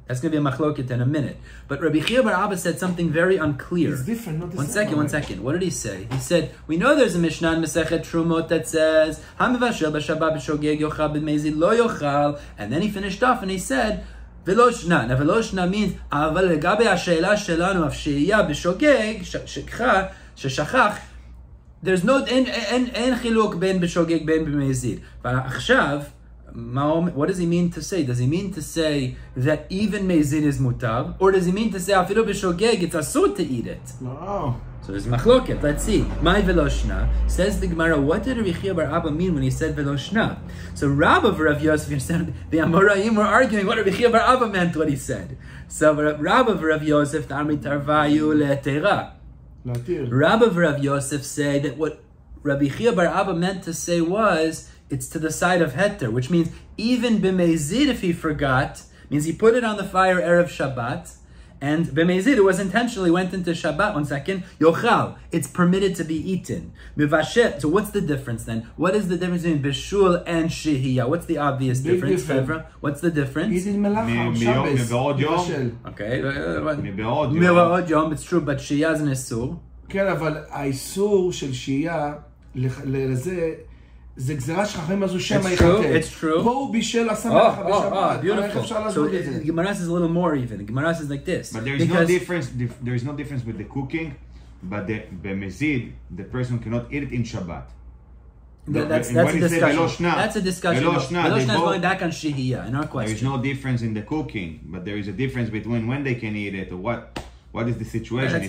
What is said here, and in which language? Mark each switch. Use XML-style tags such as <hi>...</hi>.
<en>That's going to be a machloket in a minute. But Rabbi Chia bar Abba said something very unclear. It's different, not the One same. second. What did he say? He said, we know there's a Mishnah in Masechet Trumot that says,</en> <he>HaMivashel b'Shabbat b'shogeg yochal b'mezid lo yochal.</he> <en>And then he finished off and he said, Veloshna. Now Veloshna means,</en> <he>אבל לגבי השאלה שלנו of shehiya b'shogeg, sheshachach,</he> <en>there's no,</en> <he>אין חילוק בין בשוגג בין במזיד.</he> <en>ועכשיו, what does he mean to say? Does he mean to say that even mezid is mutar? Or does he mean to say, afilu b'shogeg, it's asur to eat it? No. So there's machloket. Let's see. My veloshna. Says the Gemara, what did Rabbi Chia bar Abba mean when he said veloshna? So Rabba of Rav Yosef, the Amoraim were arguing what Rabbi Chia bar Abba meant what he said. So Rabba of Rav Yosef, Tarmi tarvayu le'tera. Rabba of Rav Yosef said that what Rabbi Chia bar Abba meant to say was, it's to the side of heter, which means even b'mezid, if he forgot, means he put it on the fire erev Shabbat, and b'mezid, it was intentionally went into Shabbat. One second, yochal, it's permitted to be eaten. Mivashet, so what's the difference then? What is the difference between bishul and shehiya? What's the obvious difference, Fevra? What's the difference? Eating melacha on Shabbos. Okay,</en> <he>מבעוד</he> <en>yom, it's true, but shehiya is an isur.</en> <he>כן, אבל האיסור של שהייה, לזה, זה גזירה שחכמים עשו שמא יחכה.</he> <en>It's true.</en> <he>פה הוא בישל עשה מלאכה בשבת.</he> <en>Beautiful. So the Gemara says a little more even. The Gemara says like this. But there is no difference with the cooking, but the mezid, the person cannot eat it in Shabbat. That's a discussion. That's a discussion. Veloshna is going back on shehiya in our question. There is no difference in the cooking, but there is a difference between when they can eat it or what is the situation.</en>